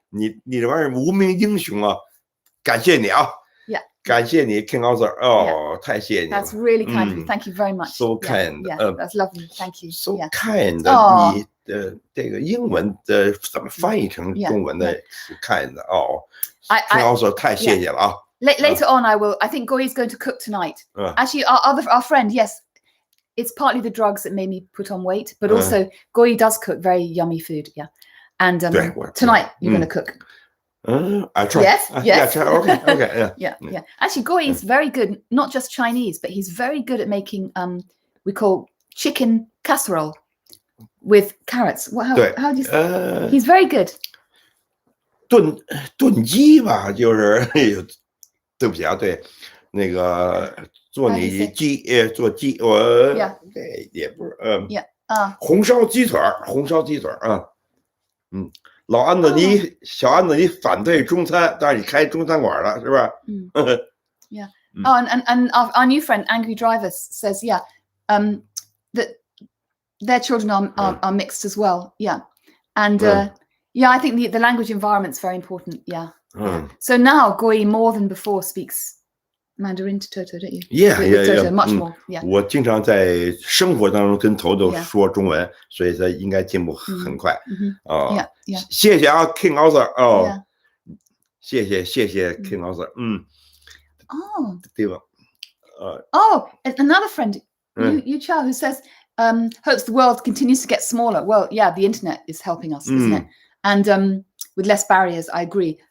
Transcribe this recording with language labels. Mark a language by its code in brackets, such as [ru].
[zh] 你这玩意儿无名英雄啊！感谢你啊！ [en] Yeah. [zh] 感谢你 King Arthur。哦，太谢谢你了。 [en] That's really kind of you. Thank you very much. So kind. Yeah, that's lovely. Thank you. So yeah. kind. [zh] 你的这个英文的怎么翻译成中文的 kind 哦 King Arthur 太谢谢了啊！ [en] Later on, I will. I think Guo Yi is going to cook tonight. Actually, our friend, yes, it's partly the drugs that made me put on weight, but also Guo Yi does cook very yummy food. Yeah, and tonight you're going to cook. I try. Yes. Yeah, okay. Yeah. Actually, Guo Yi is very good. Not just Chinese, but he's very good at making we call chicken casserole with carrots. How do you say? He's very good. [zh] 炖鸡吧，就是对不起啊，对，那个做你鸡，做鸡，我也不是，红烧鸡腿啊，老安子你小安子你反对中餐，但是你开中餐馆了，是吧 [en] ？Yeah. Oh, and our new friend Angry Driver says, that their children are mixed as well. Yeah, and yeah, I think the language environment's very important. Yeah. So now Guo Yi more than before speaks Mandarin to Toto, don't you? Yeah. Much more. Yeah. [zh] 我经常在生活当中跟Toto说中文，所以他应该进步很快。谢谢啊 ，King Arthur。 哦，谢谢 King Arthur。哦，对吧 [en] ？Another friend, Yu Chao, who says hopes the world continues to get smaller. Well, yeah, the internet is helping us, isn't it? And with less barriers, I agree.